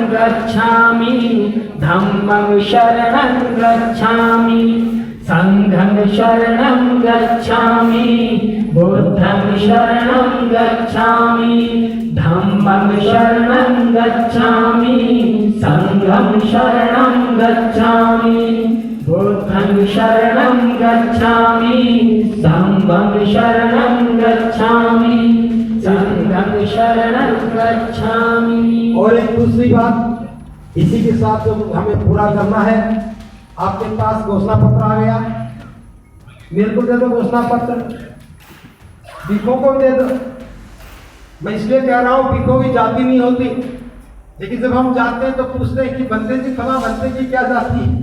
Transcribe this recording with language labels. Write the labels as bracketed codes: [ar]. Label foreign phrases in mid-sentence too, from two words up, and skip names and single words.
[pi] गच्छामि, धम्मं शरणं गच्छामि, संघं शरणं गच्छामि, बुद्धं शरणं गच्छामि, धम्मं शरणं गच्छामि, संघं शरणं गच्छामि, बुद्धं शरणं गच्छामि, धम्मं शरणं गच्छामि, संघं शरणं गच्छामि। [hi] और एक दूसरी बात, इसी के साथ जो हमें पूरा करना है, आपके पास घोषणा पत्र आ गया, मेरे को दे दो घोषणा पत्र, भिक्खुओं को भी दे दो। मैं इसलिए कह रहा हूँ, भिक्खुओं की जाति नहीं होती, लेकिन जब हम जाते हैं तो पूछते हैं कि बंदे जी खमा बंदे की क्या जाति है।